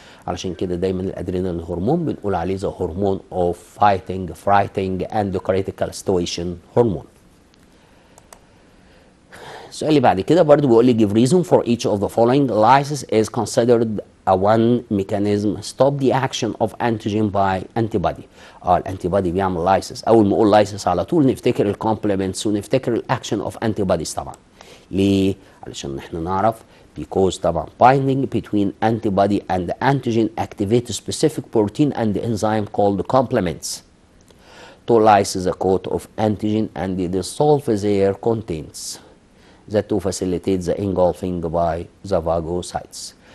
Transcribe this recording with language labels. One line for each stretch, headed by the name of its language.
Arabic: علشان كده دايما الادرينالين هرمون بنقول عليه
English: the hormone of fighting, frighting and critical situation hormone.
Arabic: السؤال اللي بعد كده برضو بيقول لي
English: give reason for each of the following. Lysis is considered a one mechanism stop the action of antigen by antibody.
Arabic: الانتيبادي بيعمل lysis. اول ما اقول lysis على طول نفتكر الكومبلمنتس ونفتكر الاكشن اوف antibodies طبعا. ليه؟ علشان احنا نعرف
English: because طبعا binding between antibody and antigen activates specific protein and enzyme called complements to lyse the coat of antigen and dissolve their contents that to facilitate the engulfing by the phagocytes.